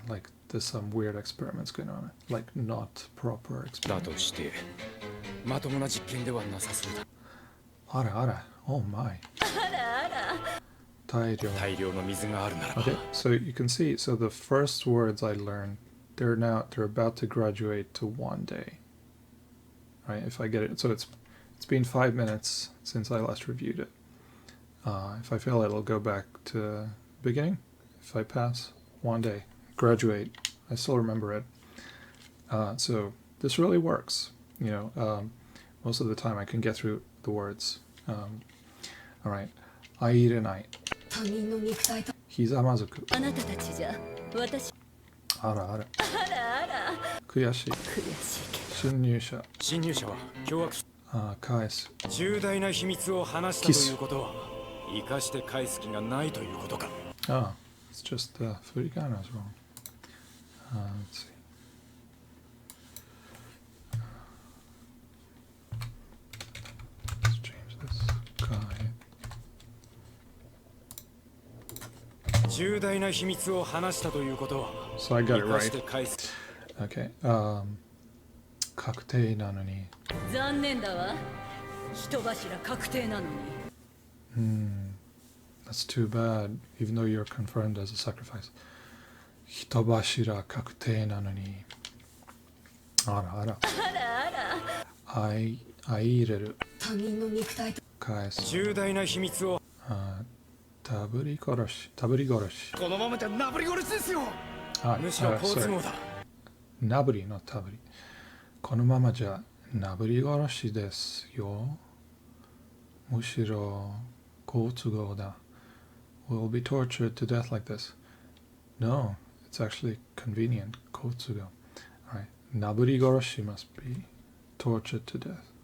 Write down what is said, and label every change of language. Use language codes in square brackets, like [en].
[en] Like there's some weird experiments going on. Like not proper [ja] だ [en] experiments. [ja] としてまともな実験ではなさそうだ。あら。 [en] Oh my. [ja] 大量。大量の水があるならば [en] Okay, so you can see, so the first words I learned, they're about to graduate to 1 day. Right, if I get it. So it's been 5 minutes since I last reviewed it. If I fail, it'll go back to beginning. If I pass, 1 day. Graduate. I still remember it. So this really works. You know, most of the time I can get through the words. [ja] All right. 相入れない。他人の肉体とひざまずく。どあなたたちじゃ私あら。悔しい。悔しいけ侵入者。侵入者は凶悪返す。重大な秘密を話したということは生かして返す気がないということか。 [en] It's just Furikana's wrong. Let's see. Let's change this. [ja] 重大な秘密を話したということは [en] So I got it [ja] 生かして [en] right. [ja] 返す Okay. 確定なのに。残念だわ人柱確定なのに [en] That's too bad, even though you're confirmed as a sacrifice. [ja] 人柱確定なのに。あら。相入れる。他人の肉体と返す。重大な秘密をたぶり殺し。このままじゃなぶり殺しですよむしろ好都 [en] sorry. [ja] 合だなぶりのたぶり。このままじゃなぶり殺しですよ。むしろ好都合だ。 [en] We'll be tortured to death like this. No, it's actually convenient. [ja] 好都合。Alright. [en] なぶり殺し must be tortured to death.